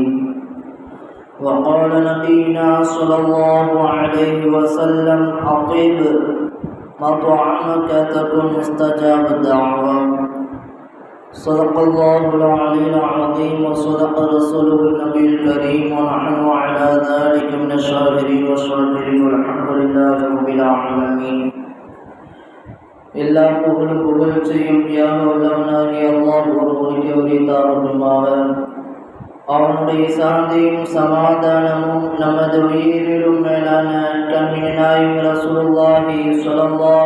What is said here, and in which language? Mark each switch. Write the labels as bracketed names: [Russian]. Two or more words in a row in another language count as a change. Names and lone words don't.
[Arabic] وقال نبينا صلى الله عليه وسلم: أطب مطعمك تكن مستجاب الدعوة. صدق الله العلي العظيم وصدق رسوله النبي الكريم، ونحن على ذلك من الشاهدين والشاكرين، والحمد لله رب العالمين. [Tamil] எல்லா புகழும் புகழ்ச்சியும் உள்ளவனாகிய அல்லாஹ் ஒருவனுக்கு உரித்தாகட்டுமாக. அவனுடைய சாந்தியும் சமாதானமும் நமது உயிரிலும் மேலான கண்மணி நாயகம் [Arabic] رسول الله صلى الله